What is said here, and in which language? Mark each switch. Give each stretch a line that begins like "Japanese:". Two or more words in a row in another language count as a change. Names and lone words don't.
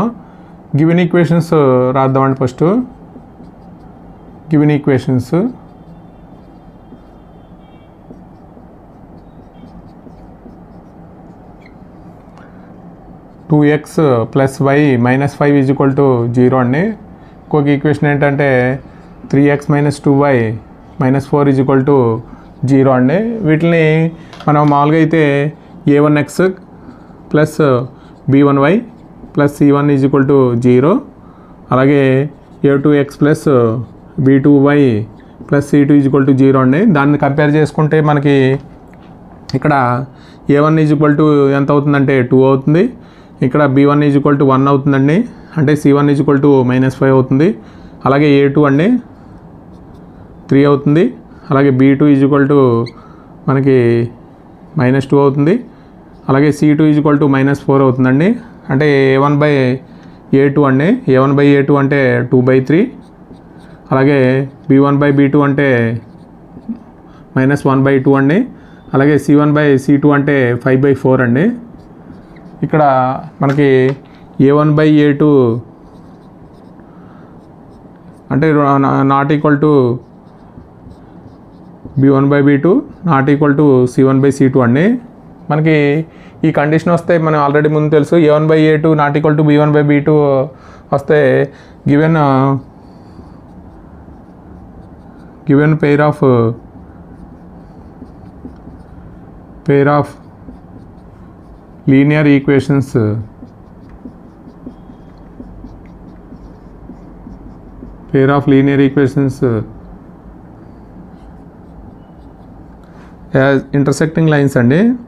English: given equations
Telugu: రాద్దామండి.
English: first given equations
Telugu: 2x + y - 5 = 0 అండి. ఇంకొక ఈక్వేషన్ ఏంటంటే 3x - 2y - 4 = 0 అండి. వీటిని మనం మామూలుగా అయితే a1x + b1y + c1 = 0, అలాగే a2x + b2y + c2 = 0 అండి. దాన్ని కంపేర్ చేసుకుంటే మనకి ఇక్కడ a1 = ఎంత అవుతుందంటే 2 అవుతుంది. ఇక్కడ b1 = 1 అవుతుందండి. అంటే c1 = -5 అవుతుంది. అలాగే a2 అండి 3 అవుతుంది. అలాగే b2 మనకి -2 అవుతుంది. అలాగే c2 = -4 అవుతుందండి. అంటే a1/a2 అండి. a1/a2 అంటే 2/3. అలాగే b1/b2 అంటే -1/2 అండి. అలాగే c1/c2 అంటే 5/4 అండి. ఇక్కడ మనకి a1/a2 అంటే
English: not equal to
Telugu: b1/b2
English: not equal to
Telugu: c1/c2 అండి. మనకి ఈ కండిషన్ వస్తే మనం ఆల్రెడీ ముందు తెలుసు a1/a2
English: not equal to
Telugu: b1/b2 వస్తే
English: given pair of linear equations as intersecting lines అండి.